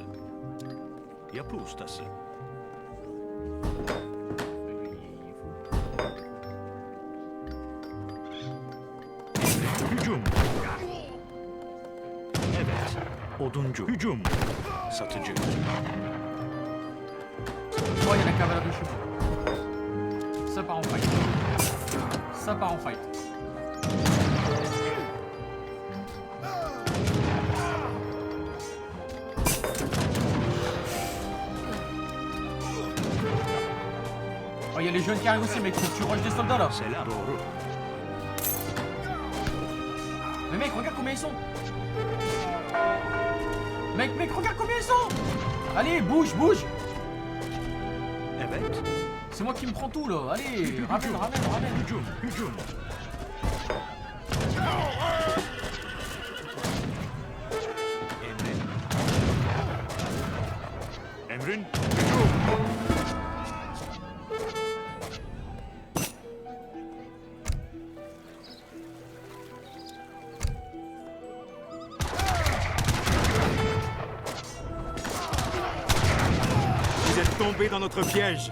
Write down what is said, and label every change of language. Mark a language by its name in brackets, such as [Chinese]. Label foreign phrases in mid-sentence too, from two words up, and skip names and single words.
[Turkish] Yapı ustası. Hücum. Evet. Oduncu. Hücum. Satıcı. [French] Oh, il y a la cavale de chevaux. Ça part en fight. Ça part en fight. Oh, il y a les jeunes qui arrivent aussi, mec. Faut que tu rushes des soldats là. [Turkish] Selam. Doğru. [French] Mais mec, regarde combien ils sont. Mec, regarde combien ils sont. Allez, bouge, bouge. [Turkish] Evet. [French] C'est moi qui me prends tout là. Allez, ramène. [Turkish] Hücum. Hücum. Emrin. Hücum. [French] Vous êtes tombés dans notre piège.